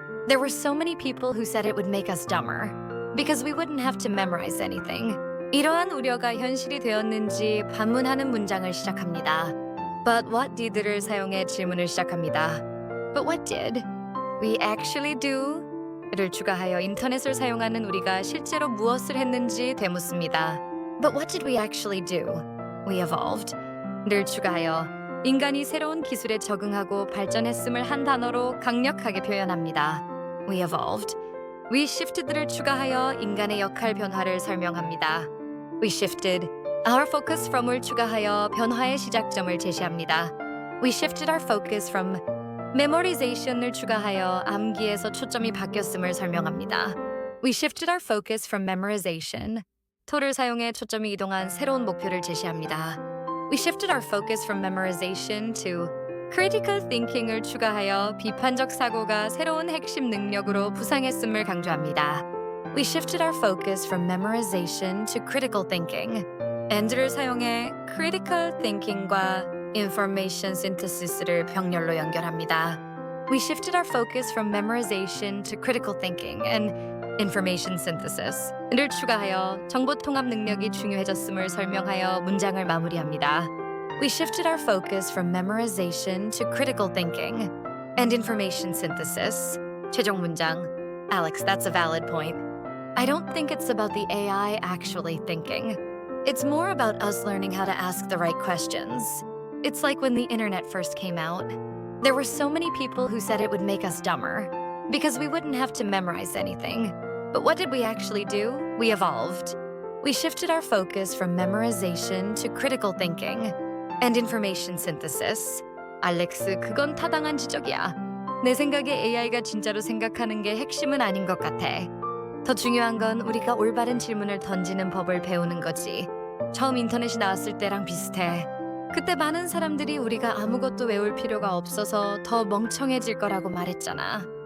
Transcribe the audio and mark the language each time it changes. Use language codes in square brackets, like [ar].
[en] There were so many people who said it would make us dumber because we wouldn't have to memorize anything. [ko] 이러한 우려가 현실이 되었는지 반문하는 문장을 시작합니다. [en] But what did [ko] 를 사용해 질문을 시작합니다. [en] But what did? We actually do? [ko] 를 추가하여 인터넷을 사용하는 우리가 실제로 무엇을 했는지 되묻습니다. [en] But what did we actually do? We evolved. [ko] 를 추가하여 인간이 새로운 기술에 적응하고 발전했음을 한 단어로 강력하게 표현합니다. [en] We evolved. We shifted [ko] 를 추가하여 인간의 역할 변화를 설명합니다. [en] We shifted. Our focus from [ko] 을 추가하여 변화의 시작점을 제시합니다. [en] We shifted our focus from memorization [ko] 을 추가하여 암기에서 초점이 바뀌었음을 설명합니다. [en] We shifted our focus from memorization. [ko] to를 사용해 초점이 이동한 새로운 목표를 제시합니다. [en] We shifted our focus from memorization to critical thinking [ko] 을 추가하여 비판적 사고가 새로운 핵심 능력으로 부상했음을 강조합니다. [en] We shifted our focus from memorization to critical thinking. [ko] and를 사용해 critical thinking과 information synthesis를 병렬로 연결합니다. [en] We shifted our focus from memorization to critical thinking and information synthesis [ko] 를 추가하여 정보 통합 능력이 중요해졌음을 설명하여 문장을 마무리합니다. [en] We shifted our focus from memorization to critical thinking and information synthesis. [ko] 최종 문장. [en] Alex, that's a valid point. I don't think it's about the AI actually thinking. It's more about us learning how to ask the right questions. It's like when the internet first came out. There were so many people who said it would make us dumber because we wouldn't have to memorize anything. But what did we actually do? We evolved. We shifted our focus from memorization to critical thinking and information synthesis. [ko] 알렉스, 그건 타당한 지적이야. 내 생각에 AI가 진짜로 생각하는 게 핵심은 아닌 것 같아. 더 중요한 건 우리가 올바른 질문을 던지는 법을 배우는 거지. 처음 인터넷이 나왔을 때랑 비슷해. 그때 많은 사람들이 우리가 아무것도 외울 필요가 없어서 더 멍청해질 거라고 말했잖아.